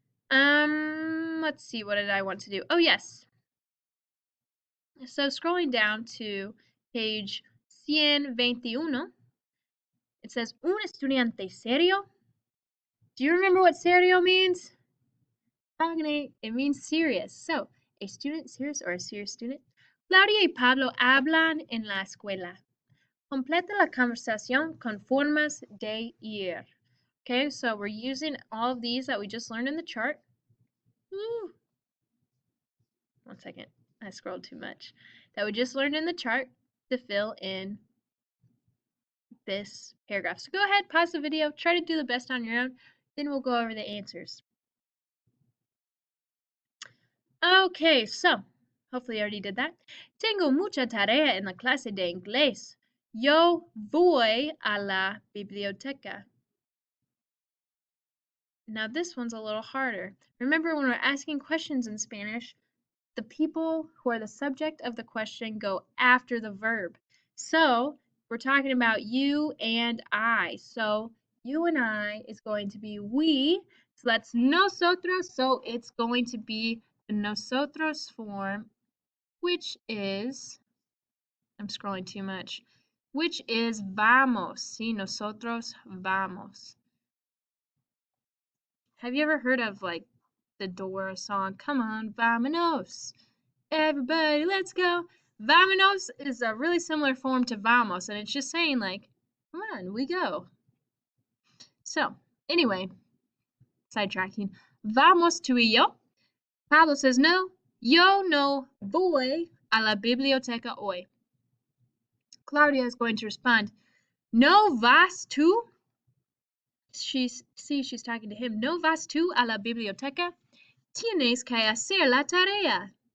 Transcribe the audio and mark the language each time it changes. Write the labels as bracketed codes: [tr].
[en] Let's see, what did I want to do? Oh, yes. So scrolling down to page 121, it says, [es] un estudiante serio. [en] Do you remember what serio means? It means serious. So, a student serious or a serious student. [es] Claudia y Pablo hablan en la escuela. Completa la conversación con formas de ir. [en] Okay, so we're using all of these that we just learned in the chart. Ooh. 1 second, I scrolled too much. That we just learned in the chart to fill in this paragraph. So go ahead, pause the video, try to do the best on your own, then we'll go over the answers. Okay, so hopefully you already did that. [es] Tengo mucha tarea en la clase de inglés. Yo voy a la biblioteca. [en] Now this one's a little harder. Remember, when we're asking questions in Spanish, the people who are the subject of the question go after the verb. So we're talking about you and I. So you and I is going to be we. So that's nosotros. So it's going to be the nosotros form, which is, I'm scrolling too much, which is vamos. [es] See, nosotros vamos. [en] Have you ever heard of like the Dora song, Come on, Vamonos? Everybody, let's go. Vamonos is a really similar form to vamos, and it's just saying like, come on, we go. So, anyway, sidetracking. [es] Vamos tú y yo. [en] Pablo says no. [es] Yo no voy a la biblioteca hoy. [en] Claudia is going to respond, [es] no vas tú? [en] She's talking to him. [es] No vas tú a la biblioteca? Tienes que hacer la tarea.